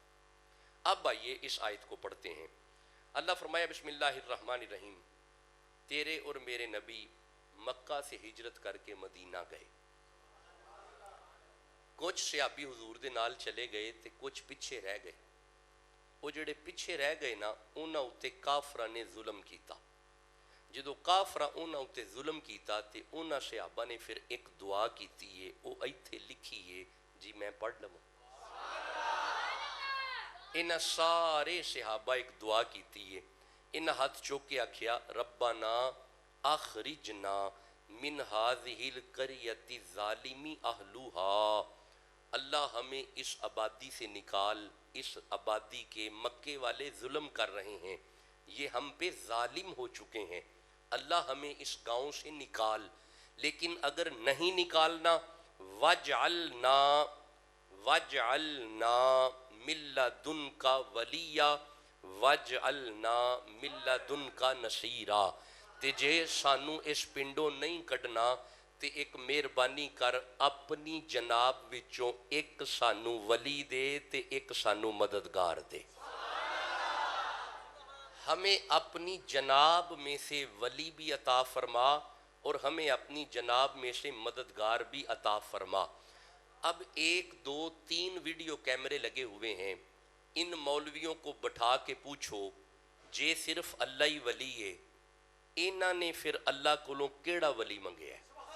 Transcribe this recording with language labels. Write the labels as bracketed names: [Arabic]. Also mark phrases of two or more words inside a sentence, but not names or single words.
[Urdu] اب آئیے اس آیت کو پڑھتے ہیں، اللہ فرمایا [Arabic] بسم اللہ الرحمن الرحیم، [Urdu] تیرے اور میرے نبی مکہ سے ہجرت کر کے مدینہ گئے. [Punjabi] کچھ صحابی حضور دے نال چلے گئے تے کچھ پیچھے رہ گئے. وہ جڑے پیچھے رہ گئے نا انہاں اتے کافراں نے ظلم کیتا. جدو کافراں انہاں اتے ظلم کیتا تے انہاں صحابہ نے پھر ایک دعا کیتی ہے، وہ ایتھے لکھی ہے جی میں پڑھ لوں. انہاں سارے صحابہ ایک دعا کیتی ہے. انہاں ہاتھ چوک کے آکھیا [Arabic] ربنا اخرجنا من هذه القرية الظالم اهلها، [Urdu] اللہ ہمیں اس آبادی سے نکال، اس آبادی کے مکے والے ظلم کر رہے ہیں، یہ ہم پہ ظالم ہو چکے ہیں، اللہ ہمیں اس گاؤں سے نکال. لیکن اگر نہیں نکالنا [Arabic] وَاجْعَلْنَا مِن لَّدُنْكَ وَلِيًّا وَاجْعَلْنَا مِن لَّدُنْكَ نَصِيرًا، [Punjabi] تے جے سانو اس پنڈوں نہیں کڈنا تے ایک مہربانی کر اپنی جناب وچوں ایک سانو ولی دے تے ایک سانو مددگار دے. [Urdu] ہمیں اپنی جناب میں سے ولی بھی عطا فرما اور ہمیں اپنی جناب میں سے مددگار بھی عطا فرما. اب 1 2 3 ویڈیو کیمرے لگے ہوئے ہیں، ان مولویوں کو بٹھا کے پوچھو جے صرف اللہ ہی ولی ہے، انہاں نے پھر اللہ کو کیڑا ولی منگے ہے؟